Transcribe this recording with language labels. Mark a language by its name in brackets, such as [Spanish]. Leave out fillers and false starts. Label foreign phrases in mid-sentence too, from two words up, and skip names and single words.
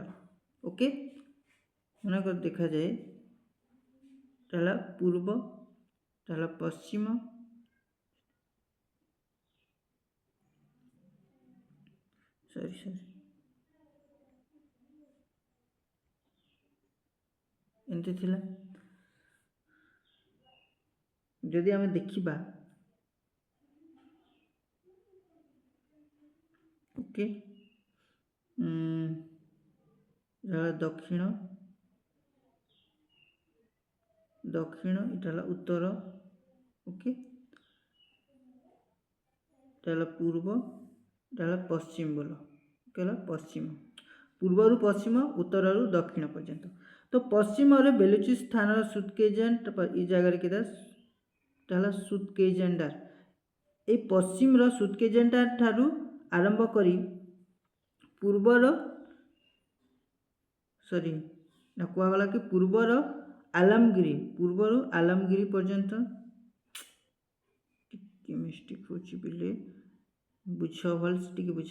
[Odia] ଓକେ, ମନେକର ଦେଖାଯାଏ ହେଲା ପୂର୍ବ, ହେଲା ପଶ୍ଚିମ, ଏମିତି ଥିଲା। ଯଦି ଆମେ ଦେଖିବା, ଓକେ, ଦକ୍ଷିଣ, [Bangla] এটা হলো উত্তর, ওকে, এটা হলো পূর্ব, এটা হলো পশ্চিম বলো, ওকে, হলো পশ্চিম, [Odia] ପୂର୍ବରୁ ପଶ୍ଚିମ, ଉତ୍ତରରୁ ଦକ୍ଷିଣ ପର୍ଯ୍ୟନ୍ତ। ତ ପଶ୍ଚିମରେ ବେଲୁଚିସ୍ତାନର ସୁତ୍କେଜେଣ୍ଟ, এই ଜାଗାରେ କେତେ এটা ହେଲା ସୁତ୍କେଜେଣ୍ଡାର। এই ପଶ୍ଚିମର ସୁତ୍କେଜେଣ୍ଡାର ଠାରୁ ଆରମ୍ଭ କରି ପୂର୍ବର କୁହାଗଲା କି ପୂର୍ବର ଆଲମଗିରି, ପୂର୍ବରୁ ଆଲମଗିରି ପର୍ଯ୍ୟନ୍ତ, ଟିକେ ମିଷ୍ଟେକ୍ ହେଉଛି ପିଲେ, ବୁଝ ଭଲସେ ଟିକେ ବୁଝ।